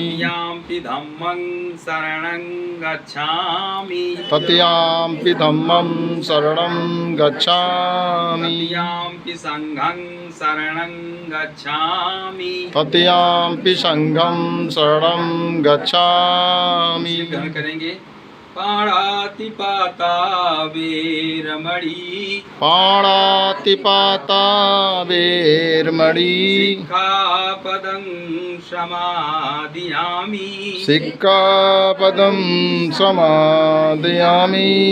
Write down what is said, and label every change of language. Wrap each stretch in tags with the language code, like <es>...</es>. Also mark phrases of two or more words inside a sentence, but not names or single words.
<pi>तृतीयंपि धम्मं शरणं गच्छामि। तृतीयंपि धम्मं शरणं गच्छामि। तृतीयंपि संघं शरणं गच्छामि। तृतीयंपि संघं शरणं गच्छामि।</pi> <hi>ग्रहण करेंगे।</hi> <pi>पाणातिपाता वेरमणि। पाणातिपाता वेरमणि। सिक्खापदं समादयामि। सिक्खापदं समादयामि।</pi>